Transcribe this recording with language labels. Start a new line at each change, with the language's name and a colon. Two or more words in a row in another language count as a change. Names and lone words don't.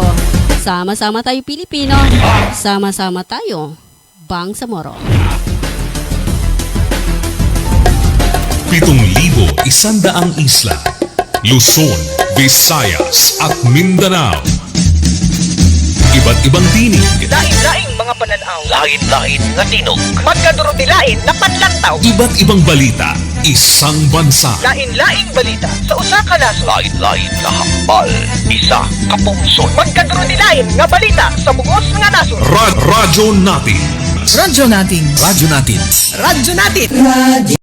Filipino: Sama-sama tayo Pilipino, sama-sama tayo Bangsamoro. 7,100 isla, Luzon, Visayas at Mindanao. Iba't ibang tinig,
Cebuano: Lain-laing mga pananaw, lain-lain nga tinog, magkadurot-lain na panlantaw.
Filipino: iba't ibang balita, isang bansa.
Cebuano: Lain-laing balita sa usa ka nasod.
Hiligaynon: Lain-lain nga hambal, isa ka pungsod. Magkadurot-lain nga balita sa bugos nga nasod.
Filipino: Radyo Natin. Radyo natin. Radyo Natin. Radyo natin.